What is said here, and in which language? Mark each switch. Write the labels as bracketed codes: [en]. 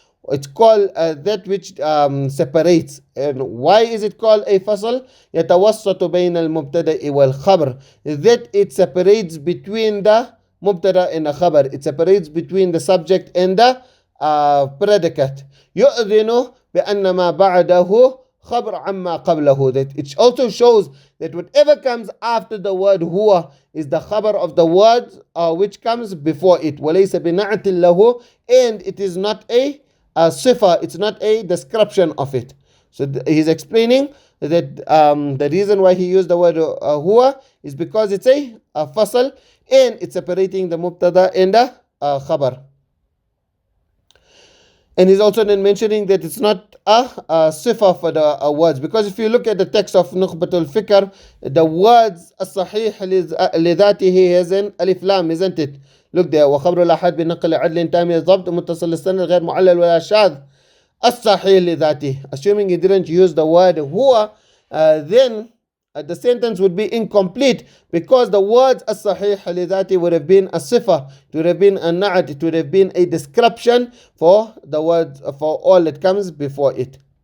[en] It's called that which separates. And why is it called a fasl? [ar] يتوسط بين المبتدأ والخبر, [en] that it separates between the mubtada and a khabar. It separates between the subject and the predicate. [ar] يؤذن بأن ما بعده خبر عما قبله. [en] That it also shows that whatever comes after the word huwa is the khabar of the word which comes before it. [ar] وليس بنعت له, [en] and it is not a sifa, it's not a description of it. So he's explaining that the reason why he used the word huwa is because it's a fasal, and it's separating the mubtada and the khabar. And he's also then mentioning that it's not a sifa for the words, because if you look at the text of Nukhbatul Fikr, the words as-Ṣaḥīḥ لذاته has an alif lam, isn't it? Look there, [ar] وخبر الأحد بنقل عدل تام الضبط متصل السند غير معلل ولا شاذ as-Ṣaḥīḥ لذاته. [en] Assuming he didn't use the word huwa, then the sentence would be incomplete, because the words as-Ṣaḥīḥ لذاته would have been a sifa, it would have been a na'at, it would have been a description for the words, for all that comes before it.